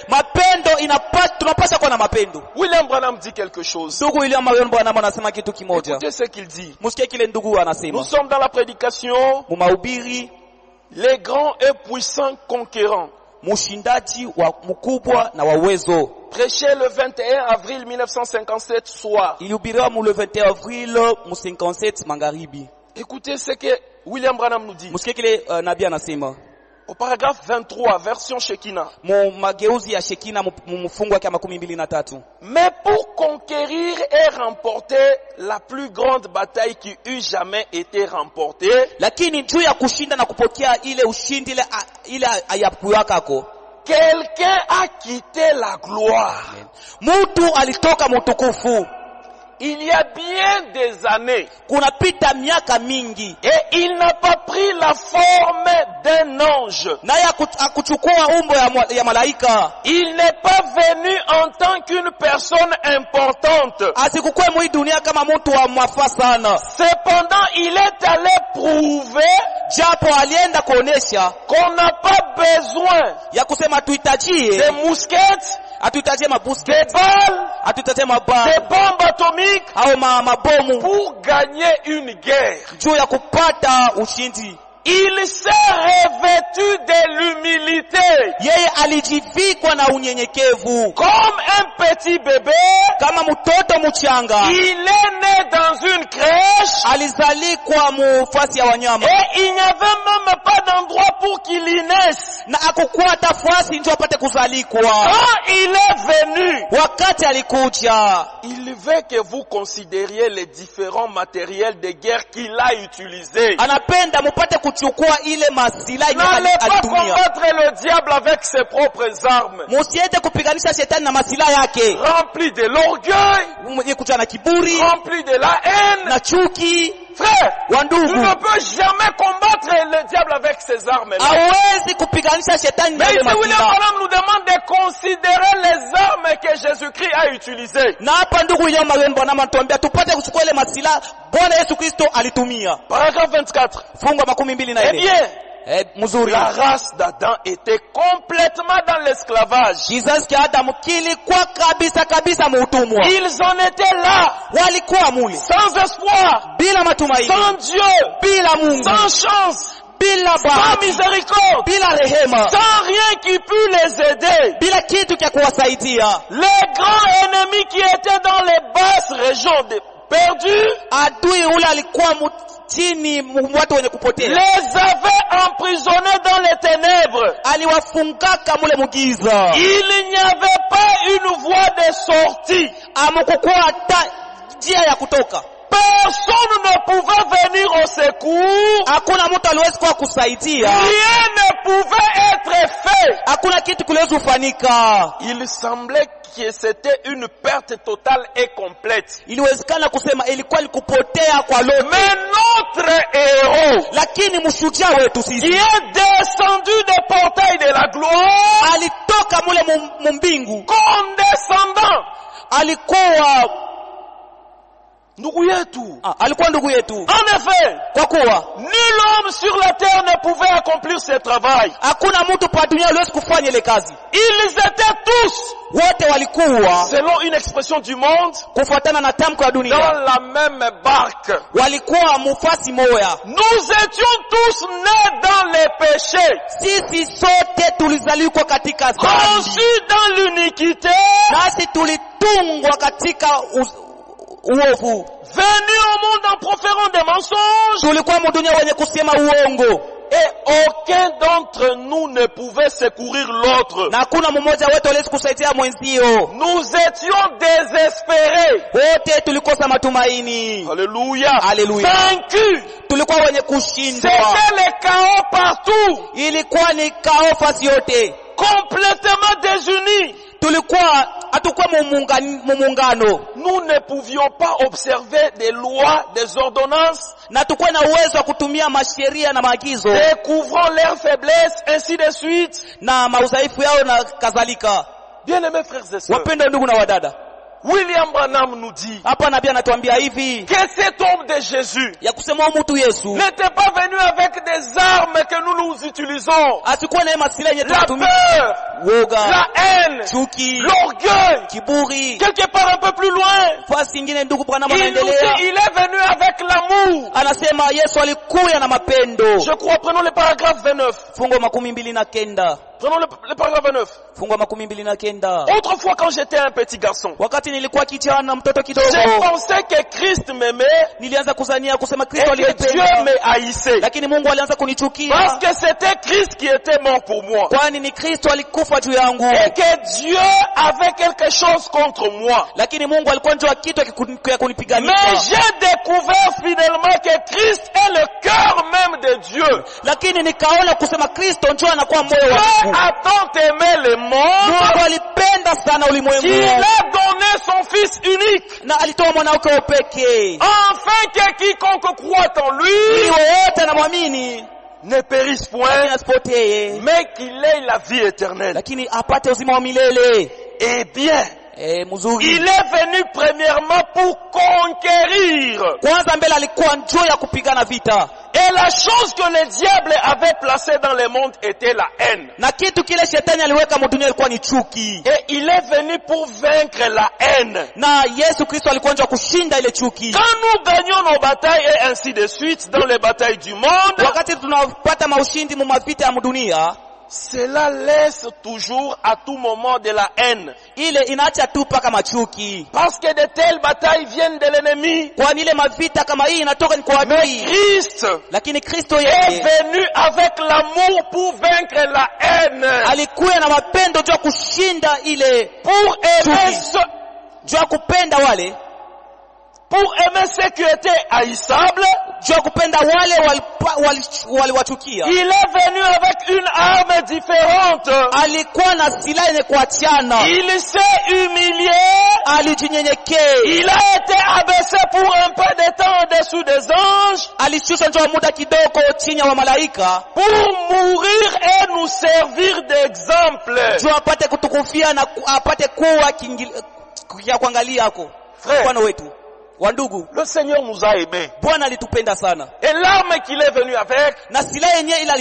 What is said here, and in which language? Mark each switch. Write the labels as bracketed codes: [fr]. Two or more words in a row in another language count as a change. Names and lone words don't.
[sw] Mapendo tunapasha kuwa na mapendo. [fr] William Branham dit quelque chose. [sw] Ndugu William Marion Branham anasema kitu kimoja. [fr] Écoutez ce qu'il dit. [sw] Musikie kile ndugu anasema. [fr] Nous sommes dans la prédication, [sw] Mu mahubiri, [fr] les grands et puissants conquérants. [sw] mushindaji wa mkubwa na wa uwezo. [fr] Prêché le 21 avril 1957 soir. [sw] Ilihubiriwa mu [fr] le 21 avril [sw] mu 57 magharibi. [fr] Écoutez ce que William Branham nous dit. [sw] Musikie kile nabii anasema. [fr] Au paragraphe 23, version Shekinah. [sw] Mu mageuzi ya Shekina mu mfungu wake 23. [fr] Mais pour conquérir et remporter la plus grande bataille qui eût jamais été remportée, [sw] Lakini juu ya kushinda na kupokea ile ushindi ile ayakuwakako, [fr] quelqu'un a quitté la gloire. [sw] mtu alitoka mutukufu. [fr] Il y a bien des années. [sw] Kunapita miaka mingi, [fr] Et il n'a pas pris la forme d'un ange. [sw] naye akuchukua umbo ya malaika. [fr] Il n'est pas venu en tant qu'une personne importante. [sw] Asikukue mwi dunia kama mtu wa mafaa sana. [fr] Cependant, il est allé prouver [sw] Japo alienda kuonesha [fr] qu'on n'a pas besoin [sw] ya kusema tuhitajie, [fr] des mousquettes, [sw] atuhitajie des mabusketi, balles, atuhitajie des mabaa [fr] bombes atomiques [sw] au mabomu [fr] pour gagner une guerre. [sw] juu ya kupata ushindi. [fr] Il s'est revêtu de l'humilité. [sw] Yeye alijivikwa na unyenyekevu [fr] Comme un petit bébé, [sw] kama mtoto mchanga. [fr] il est né dans une crèche [sw] Alizalikwa mufasi ya wanyama [fr] et il n'y avait même pas d'endroit pour qu'il y naisse. [sw] na akukuwa tafasi ndio apate kuzalikwa. [fr] Quand il est venu, [sw] Wakati alikuja, [fr] il veut que vous considériez les différents matériels de guerre qu'il a utilisés. [sw] anapenda mupate kuchukua ile masilahi [fr] N'allez pas [sw] alitumia. [fr] combattre le diable avec ses propres armes, [sw] Musiende kupiganisha shetani na masilahi yake, [fr] remplis de l'orgueil, [sw] mwenye kuja na kiburi [fr] remplis de la haine. [sw] na chuki. Frère, Wandugu, [fr] tu ne peux jamais combattre le diable avec ses armes. [sw] hawezi kupiganisha shetani na Mais ile ici, William masilahi. [fr] Branham nous demande de considérer les armes que Jésus-Christ a utilisées. [sw] Na hapa ndugu William Marion Branham anatuambia tupate kuchukua ile masilahi Bwana Yesu Kristo alitumia. Paragraphe 24. Fungu 24. [fr] Eh bien, [sw] Mzuri. [fr] la race d'Adam était complètement dans l'esclavage. [sw] Kizazi cha Adamu kilikuwa kabisa muutumwa. [fr] Ils en étaient là, [sw] Walikuwa mule [fr] sans espoir, [sw] bila matumaini, [fr] sans Dieu, [sw] bila Mungu, [fr] sans chance, [sw] bila sans bahati, miséricorde, bila rehema, [fr] sans rien qui pût les aider. [sw] bila kitu cha kuwasaidia. [fr] Les grands ennemis qui étaient dans les basses régions perdus [sw] Adui ule alikuwa chini, watu wenye kupotea, [fr] les avaient emprisonnés dans les ténèbres. [sw] aliwafungaka mule mugiza. [fr] Il n'y avait pas une voie de sortie. [sw] Amukukuwa hata njia ya kutoka. [fr] Personne ne pouvait venir au secours. [sw] Hakuna mtu aliwezi kuwa kusaidia. [fr] Rien ne pouvait être fait. [sw] Hakuna kitu kiliwezi kufanyika. [fr] Il semblait que c'était une perte totale et complète. [sw] Iliwezekana kusema ilikuwa ni kupotea kwa lote. [fr] Mais notre héros, [sw] Lakini mshujaa wetu qui sisi [fr] est descendu des portails de la gloire, [sw] alitoka mule mumbingu, condescendant, alikuwa ndugu yetu. alikuwa ndugu yetu. [fr] En effet, [sw] Kwa kuwa [fr] nul homme sur la terre ne pouvait accomplir ce travail. [sw] hakuna mtu pa dunia aliwezi kufanya ile kazi. [fr] Ils étaient tous, [sw] Wote walikuwa [fr] selon une expression du monde, [sw] kufuatana na tamko ya dans dunia, [fr] la même barque. [sw] walikuwa mufasi moya. [fr] Nous étions tous nés dans les péchés, [sw] Sisi sote tulizalikwa katika dhambi, [fr] conçus dans l'iniquité, [sw] nasi tulitungwa katika uovu. [fr] venus au monde en proférant des mensonges, [sw] Tulikuwa mudunia wenye kusema uongo, [fr] Et aucun d'entre nous ne pouvait secourir l'autre. [sw] na hakuna mmoja wetu aliweza kusaidia mwenzio. [fr] Nous étions désespérés. [sw] Wote tulikosa matumaini. Alléluia. Alléluia. Vaincus. Tulikuwa wenye kushindwa. [fr] C'était le chaos partout. [sw] Ilikuwa ni kao fasi yote. [fr] Complètement désunis. [sw] Tulikuwa hatukuwa muungano. [fr] Nous ne pouvions pas observer des lois, des ordonnances, [sw] Na tukuwa na uwezo wa kutumia masheria na maagizo [fr] découvrant leurs faiblesses, ainsi de suite. [sw] na maudhaifu yao na kadhalika. [fr] Bien-aimés frères et sœurs, [sw] Wapendwa ndugu na wadada, [fr] William Branham nous dit [sw] hapa nabii anatuambia hivi [fr] que cet homme de Jésus [sw] ya kusema mtu Yesu [fr] n'était pas venu avec des armes que nous utilisons. [sw] asikuwa na masilaha yenye La tunatumia, peur, woga, [fr] la haine, [sw] chuki, l'orgueil. kiburi. [fr] Quelque part un peu plus loin, [sw] Fasi ingine ndugu Branham [fr] il nous dit [sw] anaendelea, [fr] il est venu avec l'amour. [sw] anasema Yesu alikuya na mapendo. [fr] Je crois, prenons le paragraphe 29. [sw] Fungo 29. [fr] Prenons le paragraphe 29. [sw] Fungo 29. [fr] Autrefois, quand j'étais un petit garçon, [sw] Wakati nilikuwa kijana mtoto kidogo, [fr] j'ai pensé que Christ m'aimait [sw] nilianza kuzania kusema et Kristo [fr] que Dieu [sw] alinipenda, [fr] me haïssait. [sw] lakini Mungu alianza Parce kunichukia, [fr] que c'était Christ qui était mort pour moi. [sw] kwani ni Kristo alikufa juu yangu. [fr] Et que Dieu avait quelque chose contre moi. [sw] Lakini Mungu alikuwa njoo kitu ya kunipigania. [fr] Mais j'ai découvert finalement que Christ est le cœur même de Dieu. [sw] Lakini nikaona kusema Kristo njoo anakuwa moyo wa Dieu Mungu. [fr] a tant aimé le monde [sw] Mungu alipenda sana qu'il ulimwengu [fr] a donné son Fils unique, [sw] na alitoa mwana wake wa pekee [fr] afin que quiconque croit en [sw] ili lui wote anamwamini [fr] ne périsse point, [sw] asipotee, [fr] mais qu'il ait la vie éternelle. [sw] lakini apate uzima wa milele. [fr] Eh bien, [sw] Mzuri. [fr] il est venu premièrement pour conquérir. [sw] Kwanza mbele alikuwa njoo ya kupigana vita. [fr] Et la chose que le diable avait placée dans le monde était la haine. [sw] Na kitu kile shetani aliweka mdunia ilikuwa ni chuki. [fr] Et il est venu pour vaincre la haine. [sw] Na Yesu Kristo alikuwa njoo kushinda ile chuki. [fr] Quand nous gagnons nos batailles et ainsi de suite dans les batailles du monde, [sw] Wakati tunapata maushindi mu mavita ya dunia, [fr] cela laisse toujours à tout moment de la haine. [sw] ile inaacha tu paka machuki. [fr] Parce que de telles batailles viennent de l'ennemi. [sw] Kwani ile mavita kama hii inatoka ni kwa Mais adui. Christ Lakini Kristo est yeye [fr] venu avec l'amour pour vaincre la haine. [sw] alikuwa na mapendo juu ya kushinda ile, [fr] Pour aimer [sw] juu ya kupenda wale, [fr] ceux qui étaient haïssables. [sw] juu ya kupenda wale waliwachukia. [fr] Il est venu avec une arme différente. [sw] Alikuwa na silaha yenye kuachana. [fr] Il s'est humilié. [sw] Alijinyenyekea. [fr] Il a été abaissé pour un peu de temps en dessous des anges. [sw] Alishushwa njoo muda kidogo chini ya malaika [fr] Pour mourir et nous servir d'exemple. [sw] juu apate kutukufia na apate kuwa ya kuangalia yako. Frère, Bwana wetu wa ndugu, [fr] le Seigneur nous a aimés. [sw] Bwana alitupenda sana. [fr] Et l'arme qu'il est venu avec, [sw] Na silaha yenyewe ile